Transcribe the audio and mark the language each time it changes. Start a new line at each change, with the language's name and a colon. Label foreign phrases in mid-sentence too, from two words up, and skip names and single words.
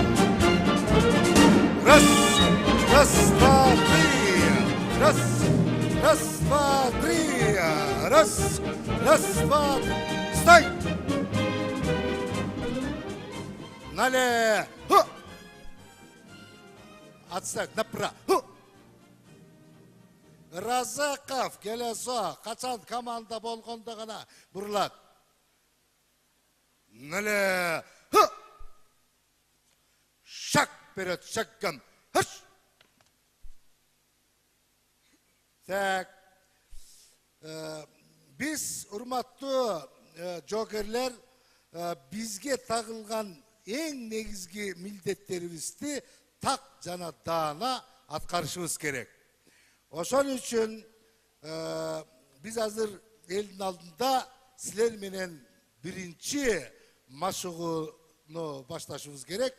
Russian: Раз, раз, два, три, раз, раз, два, три, раз, раз, два, стой! Налево! Отставить направо!
Kyrgyz: Разаков, келесо, качан команда болгондо гана бурулат.
Russian: Налево! Шаг вперед, шагом! Хыш!
Kyrgyz: Так, биз, урматтуу жокерлер, бизге тагылган эң негизги милдеттерибизди так жана даана аткарышыбыз керек. Ошон үчүн биз азыр элдин алдында силер менен биринчи машыгууну башташыбыз керек.